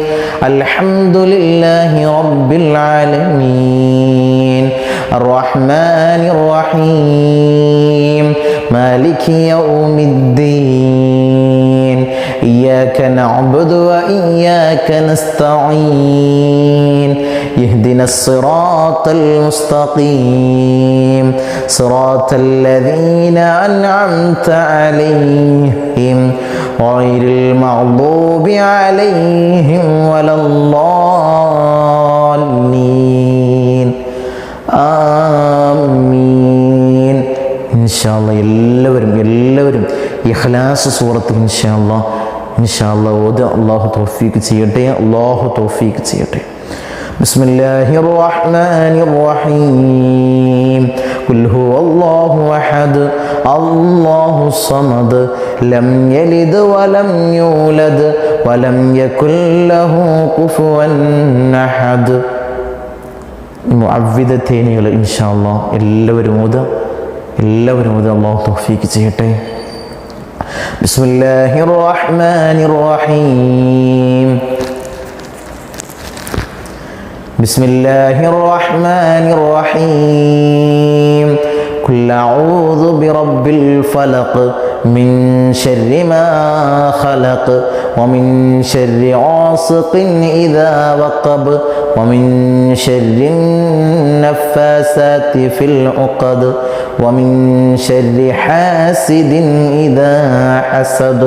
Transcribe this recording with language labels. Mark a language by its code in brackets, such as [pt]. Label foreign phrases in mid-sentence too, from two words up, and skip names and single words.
[ar] الحمد لله رب العالمين الرحمن الرحيم مالك يوم الدين إياك نعبد وإياك نستعين اهدنا الصراط المستقيم صراط الذين أنعمت عليهم غير المغضوب عليهم ولا الضالين آمين. إن شاء الله [ml] എല്ലാവരും ഇഖ്ലാസ് സൂറത്ത് [ar] إن شاء الله [ml] ഓത്. അല്ലാഹു തൗഫീഖ് ചെയ്യട്ടെ, അല്ലാഹു തൗഫീഖ് ചെയ്യട്ടെ. [ar] بسم الله الرحمن الرحيم. قل هو الله أحد الله الصمد لم يلد ولم يولد ولم يكن له كفوا أحد. [ml] മുഅവ്വിദത്തൈനുകൾ [ar] إن شاء الله [ml] എല്ലാവരും ഓത്. അല്ലാഹു തൗഫീഖ് ചെയ്യട്ടെ. [ar] بسم الله الرحمن الرحيم. بسم الله الرحمن الرحيم. قل أعوذ برب الفلق من شر ما خلق ومن شر غاسق إذا وقب ومن شر نفاثات في العقد ومن شر حاسد إذا حسد.